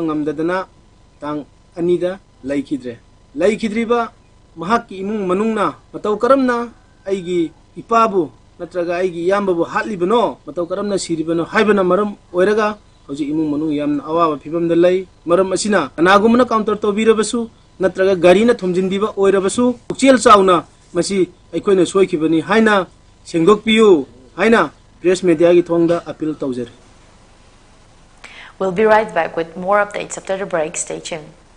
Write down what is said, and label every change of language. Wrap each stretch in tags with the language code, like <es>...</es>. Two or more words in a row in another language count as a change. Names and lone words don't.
<mni>ngamdadana tang anida laikidriba mahaki imung manungna matau karamna aigi ipabu natraga aigi yambabu hatlibano matau karamna siribano haibana maram oiraga hoji imung manung yamna awaba phibamda lai maram asina anagumna counter tobirabasu natraga garina thomjinbiba oirabasu ukchel chauna masi aikoina soikibani haina sengdokpiyu haina</mni> <en>press media</en> <mni>gi thongda appeal tawjari.</mni> <en>We'll be right back with more updates after the break. Stay tuned.</en>